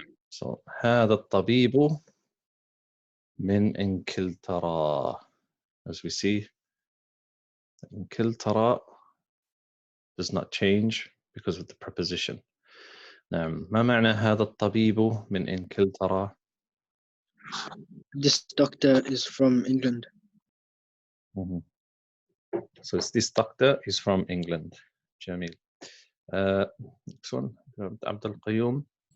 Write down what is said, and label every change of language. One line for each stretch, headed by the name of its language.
Arabic: So هذا الطبيب من إنجلترا.
English: As we see, إنجلترا does not change because of the preposition.
Arabic: نعم. ما معنى هذا الطبيب من إنجلترا?
English: This doctor is from England. So this doctor is from England. جميل. Next one, عبد القيوم.